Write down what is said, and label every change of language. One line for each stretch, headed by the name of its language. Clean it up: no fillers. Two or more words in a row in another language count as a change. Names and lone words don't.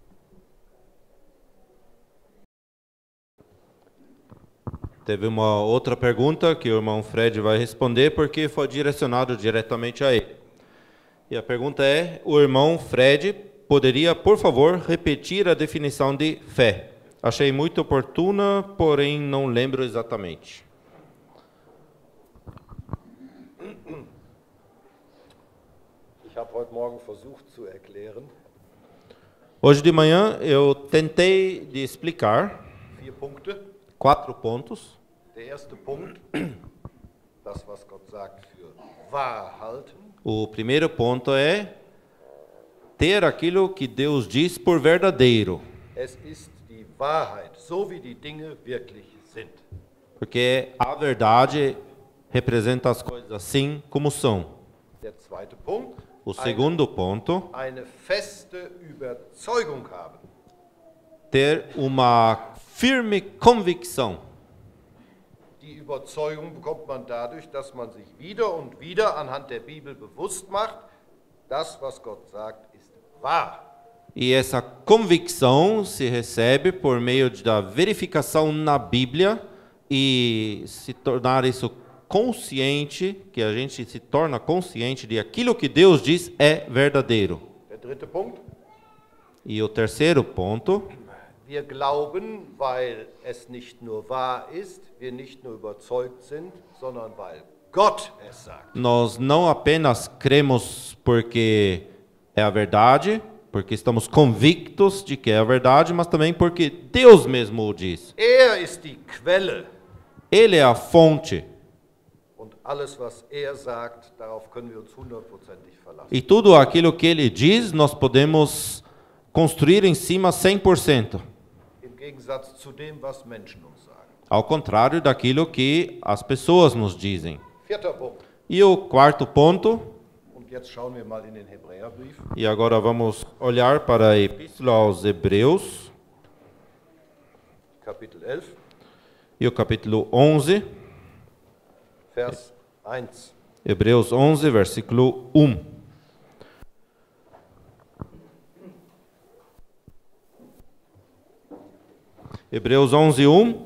Portuguese: Teve uma outra pergunta que o irmão Fred vai responder, porque foi direcionado diretamente a ele. E a pergunta é: o irmão Fred poderia, por favor, repetir a definição de fé? Achei muito oportuna, porém não lembro exatamente.
German: Ich habe heute Morgen versucht zu erklären,
Portuguese: Hoje de manhã eu tentei de explicar
German: 4 Punkte.
Portuguese: 4 pontos.
German: Der erste Punkt, das, was Gott sagt, für wahr halten.
Portuguese: O primeiro ponto é ter aquilo que Deus diz por verdadeiro,
German: Es ist die Wahrheit, so wie die Dinge wirklich sind.
Portuguese: porque a verdade representa as coisas assim como são.
German: Der zweite Punkt,
Portuguese: O segundo ponto,
German: eine feste Überzeugung haben.
Portuguese: ter uma firme convicção.
German: Die Überzeugung bekommt man dadurch, dass man sich wieder und wieder anhand der Bibel bewusst macht, das, was Gott sagt, ist wahr.
Portuguese: E essa convicção se recebe por meio da verificação na Bíblia e se tornar isso consciente, que a gente se torna consciente de aquilo que Deus diz é verdadeiro.
German: Der dritte Punkt,
Portuguese: E o terceiro ponto,
German: wir glauben, weil es nicht nur wahr ist, wir nicht nur überzeugt sind, sondern weil Gott es sagt.
Portuguese: nós não apenas cremos porque é a verdade, porque estamos convictos de que é a verdade, mas também porque Deus mesmo o diz.
German: Ist die Quelle
Portuguese: Ele é a fonte.
German: und alles, was sagt, darauf können wir uns 100%ig verlassen.
Portuguese: E tudo aquilo que ele diz, nós podemos construir em cima 100%.
German: Im Gegensatz zu dem, was Menschen uns sagen.
Portuguese: Ao contrário daquilo que as pessoas nos dizem.
German: Vierter Punkt.
Portuguese: E o quarto ponto,
German: Und jetzt schauen wir mal in den Hebräerbrief.
Portuguese: e agora vamos olhar para a Epístola aos Hebreus,
German: Kapitel 11,
Portuguese: e o capítulo 11,
German: Vers 1.
Portuguese: Hebreus 11, versículo 1. Hebreus 11, 1.